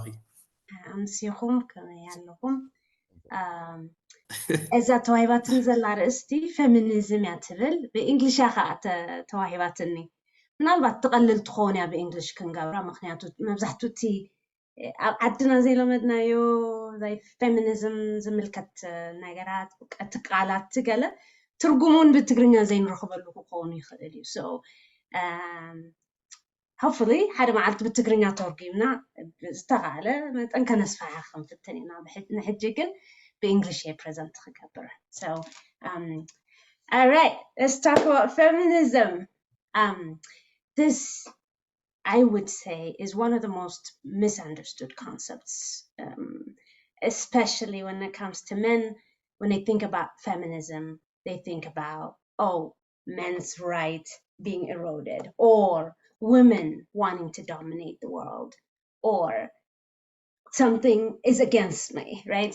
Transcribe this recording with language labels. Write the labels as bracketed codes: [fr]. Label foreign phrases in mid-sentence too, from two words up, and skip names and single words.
[ti] ኣምሲኹም ከመይ ኣለኹም እዛ ተዋሂባትን ዘላ ርእስቲ ፌሚኒዝም እያ ትብል ብእንግሊሽ ከዓ ተዋሂባትኒ ምናልባት ትቐልል ትኸውን እያ ብእንግሊሽ ክንገብራ ምክንያቱ መብዛሕትኡ እቲ ኣብ ዓድና ዘይለመድናዮ ናይ ፌሚኒዝም ዝምልከት ነገራት እቲ ቃላት ትገለ ትርጉሙን ብትግርኛ ዘይንረኽበሉ ክኸውን ይኽእል እዩ ሶ hopefully ሓደ መዓልቲ ብትግርኛ ተርጉምና ዝተኻለ መጠን ከነስፋሕ ክንፍትን ኢና ንሕጂ ግን በእንግሊሽ ፕሬዘንት ክገብር [en] so all right let's talk about feminism this I would say is one of the most misunderstood concepts especially when it comes to men when they think about feminism they think about men's rights being eroded or women wanting to dominate the world or something is against me, right?